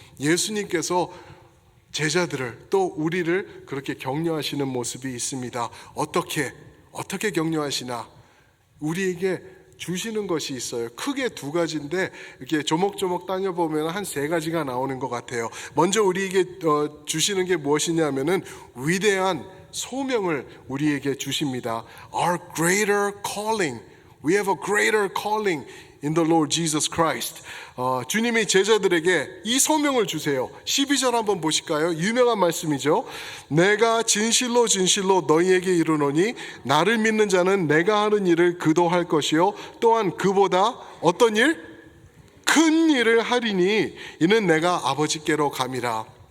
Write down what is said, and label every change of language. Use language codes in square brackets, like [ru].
[ko] 예수님께서 제자들을, 또 우리를 그렇게 격려하시는 모습이 있습니다. 어떻게 격려하시나? 우리에게 주시는 것이 있어요. 크게 두 가지인데 이렇게 조목조목 따져보면 한 세 가지가 나오는 것 같아요. 먼저 우리에게 주시는 게 무엇이냐면은 위대한 소명을 우리에게 주십니다. [en] Our greater calling. We have a greater calling in the Lord Jesus Christ. [ko] 주님이 제자들에게 이 소명을 주세요. 12절 한번 보실까요? 유명한 말씀이죠. 내가 진실로 진실로 너희에게 이르노니 나를 믿는 자는 내가 하는 일을 그도 할 것이요 또한 그보다 어떤 일? 큰 일을 하리니 이는 내가 아버지께로 감이라.